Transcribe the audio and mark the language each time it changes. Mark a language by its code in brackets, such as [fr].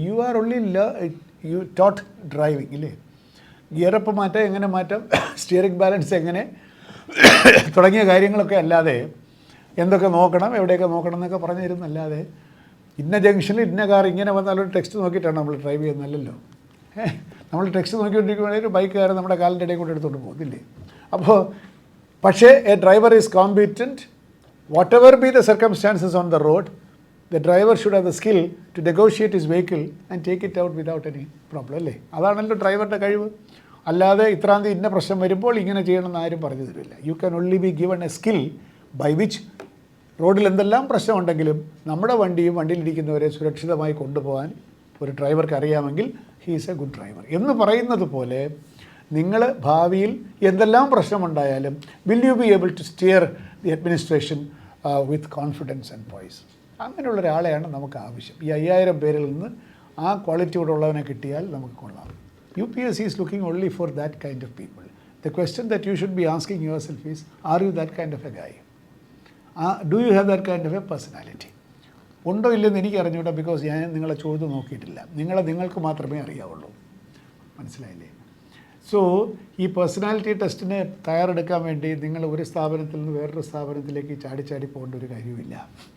[en] you are only you taught driving, [ml] ഇല്ലേ? Gear up മാറ്റാം, എങ്ങനെ മാറ്റാം, സ്റ്റിയറിംഗ് ബാലൻസ് എങ്ങനെ, തുടങ്ങിയ കാര്യങ്ങളൊക്കെ അല്ലാതെ എന്തൊക്കെ നോക്കണം, എവിടെയൊക്കെ നോക്കണം എന്നൊക്കെ പറഞ്ഞു തരുന്നല്ലാതെ ഇന്ന ജംഗ്ഷനിൽ ഇന്ന കാർ ഇങ്ങനെ വന്നാലൊരു ടെക്സ്റ്റ് നോക്കിയിട്ടാണ് നമ്മൾ ഡ്രൈവ് ചെയ്യുന്നതല്ലോ. നമ്മൾ ടെക്സ്റ്റ് നോക്കിക്കൊണ്ടിരിക്കുകയാണെങ്കിൽ ഒരു ബൈക്കുകാരൻ നമ്മുടെ കാലിൻ്റെ ഇടയിൽ കൂടെ എടുത്തുകൊണ്ട് പോകുന്നില്ലേ? അപ്പോൾ പക്ഷേ [en] A driver is competent. Whatever be the circumstances on the road, the driver should have the skill to negotiate his vehicle and take it out without any problem, അല്ലേ? [ml] അതാണല്ലോ ഡ്രൈവറുടെ കഴിവ്. അല്ലാതെ ഇത്രാന്തി ഇന്ന പ്രശ്നം വരുമ്പോൾ ഇങ്ങനെ ചെയ്യണമെന്ന് ആരും പറഞ്ഞു തരില്ല. [en] you can only be given a skill by which [ml] റോഡിൽ എന്തെല്ലാം പ്രശ്നമുണ്ടെങ്കിലും നമ്മുടെ വണ്ടിയും വണ്ടിയിലിരിക്കുന്നവരെ സുരക്ഷിതമായി കൊണ്ടുപോകാൻ ഒരു ഡ്രൈവർക്ക് അറിയാമെങ്കിൽ [en] is a good driver [ml] എന്ന് പറയുന്നത് പോലെ നിങ്ങൾ ഭാവിയിൽ എന്തെല്ലാം പ്രശ്നമുണ്ടായാലും [en] Will you be able to steer the administration with confidence and poise. [ml] അങ്ങനെയുള്ള ഒരാളെയാണ് നമുക്ക് ആവശ്യം. ഈ 5000 പേരിൽ നിന്ന് ആ ക്വാളിറ്റിയോടെ ഉള്ളവനെ കിട്ടിയാൽ നമുക്ക് കൊള്ളാം. [en] UPSC is looking only for that kind of people. The question that you should be asking yourself is, are you that kind of a guy? Do you have that kind of a personality? [ml] ഉണ്ടോ ഇല്ലെന്ന് എനിക്ക് അറിഞ്ഞൂടാ, because ഞാൻ നിങ്ങളെ ചോദ്യം നോക്കിയിട്ടില്ല. നിങ്ങൾക്ക് മാത്രമേ അറിയാവുള്ളൂ. മനസ്സിലായില്ലേ? സോ ഈ പേഴ്സണാലിറ്റി ടെസ്റ്റിന് തയ്യാറെടുക്കാൻ വേണ്ടി നിങ്ങൾ ഒരു സ്ഥാപനത്തിൽ നിന്ന് വേറൊരു സ്ഥാപനത്തിലേക്ക് ചാടി പോകേണ്ട ഒരു കാര്യമില്ല.